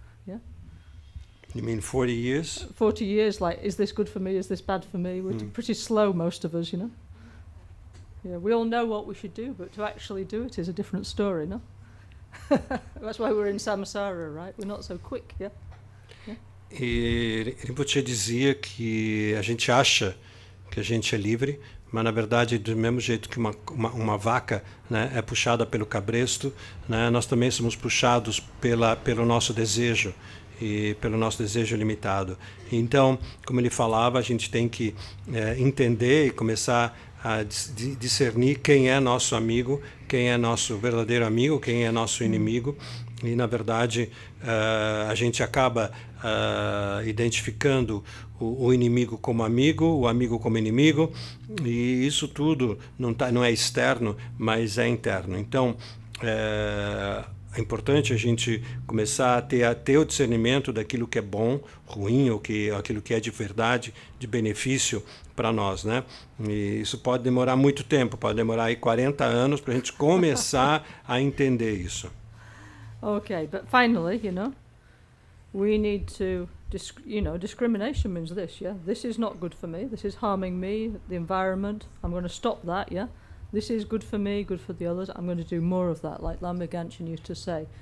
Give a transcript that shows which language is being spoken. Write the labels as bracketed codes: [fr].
[en] Yeah? You mean 40 years? 40 years, like, is this good for me, is this bad for me? We're pretty slow, most of us, you know? Yeah, we all know what we should do, but to actually do it is a different story, no? That's why we're in samsara, right? We're not so quick, yeah? [pt] E Rinpoche dizia que a gente acha que a gente é livre, mas na verdade, do mesmo jeito que uma vaca, né, é puxada pelo cabresto, né, nós também somos puxados pelo nosso desejo, e pelo nosso desejo limitado. Então, como ele falava, a gente tem que entender e começar a discernir quem é nosso amigo, quem é nosso verdadeiro amigo, quem é nosso inimigo. E, na verdade, a gente acaba identificando o inimigo como amigo, o amigo como inimigo, e isso tudo não é externo, mas é interno. Então, é importante a gente começar a ter o discernimento daquilo que é bom, ruim, ou aquilo que é de verdade, de benefício para nós, né? E isso pode demorar muito tempo, pode demorar aí 40 anos para a gente começar a entender isso. [en] Okay, but finally, we need to, discrimination means this, yeah? This is not good for me, this is harming me, the environment, I'm going to stop that, yeah? This is good for me, good for the others, I'm going to do more of that, like Lama used to say.